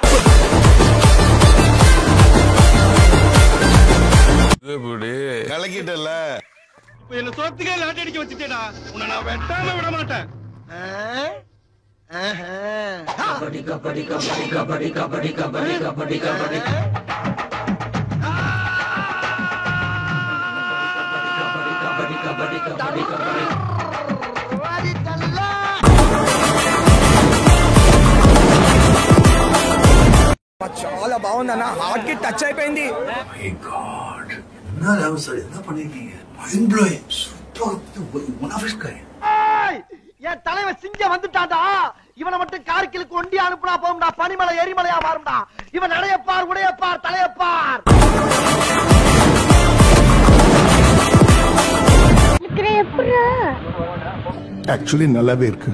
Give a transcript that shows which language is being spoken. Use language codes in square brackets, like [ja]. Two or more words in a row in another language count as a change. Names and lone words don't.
[ta] கலக்கிட்டல. இப்ப என்ன சோத்துக்கே லாட்டி அடிக்க வச்சிட்டேடா. உன்னை நான் வெட்டாம விட மாட்டேன். கபடி கபடி கபடி கபடி கபடி கபடி கபடி கபடி [te] చాలా బాగుందన్న. హార్ట్ కి టచ్ అయిపోయింది. [ta] என் தலைவன் சிங்கம் வந்துட்டாடா. இவனை மட்டும் கார்கிலுக்கு ஒண்டி அனுப்புனா போகும்டா. பனிமலை எரிமலையா மாறும்டா. இவன் நடையப்பார், உடையப்பார், தலையப்பார். ஆக்சுவலி நல்லாவே இருக்கு.